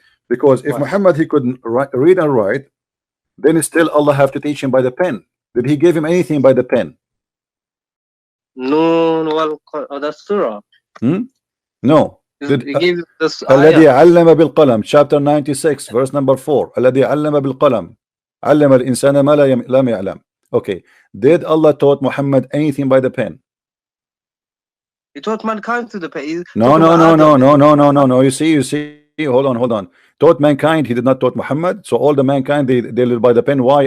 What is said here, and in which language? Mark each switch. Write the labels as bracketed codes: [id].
[en] Because if Muhammad, he couldn't read and write, then still Allah have to teach him by the pen. Did he give him anything by the pen? No, that's surah. No. He gave this [ar] الذي علم بالقلم, [en] chapter 96 verse number 4. [ar] الذي علم بالقلم علم الإنسان ما لم يعلم. [en] Okay, did Allah taught Muhammad anything by the pen? He taught mankind through the pen. No. You see. Hold on. Taught mankind. He did not taught Muhammad. So all the mankind they live by the pen. Why?